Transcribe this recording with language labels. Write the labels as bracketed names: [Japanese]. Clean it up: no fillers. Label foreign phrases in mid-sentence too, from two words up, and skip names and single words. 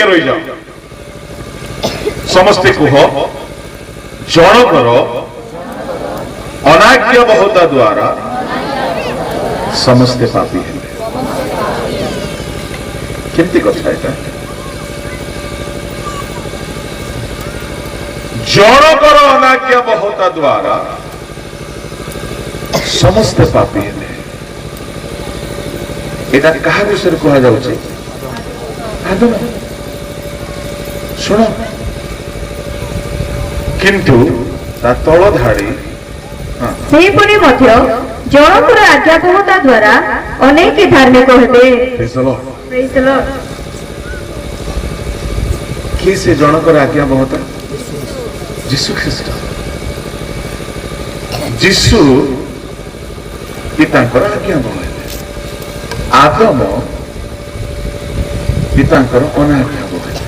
[Odia] ସମସ୍ତେ କୁହ ଜଣଙ୍କର ଅନାଜ୍ଞାବହତା ଦ୍ୱାରା ସମସ୍ତେ ପାପୀ ହେଲେ କେମିତି କଥା ଏଟା ଜଣଙ୍କର ଅନାଜ୍ଞାବହତା ଦ୍ୱାରା ସମସ୍ତେ ପାପୀ ହେଲେ ଏଟା কাহা বিষୟରେ କୁହାଯାଉଛି ଆଦମ ଶୁଣ କିନ୍ତୁ ତା ତଳ ଧାଡି ସେହିପରି ମଧ୍ୟ ଜଣଙ୍କର ଆଜ୍ଞାବହତା ଦ୍ୱାରା ଅନେକ ଧାର୍ମିକ ହେବେ କିଏ ସେ ଜଣଙ୍କର ଆଜ୍ଞାବହତା ଯୀଶୁ ଖ୍ରୀଷ୍ଟ ଯୀଶୁ ପିତାଙ୍କର ଆଜ୍ଞା ବହେଲେ ଆଦମ ପିତାଙ୍କର ଅନାଜ୍ଞା ବହେଲେ।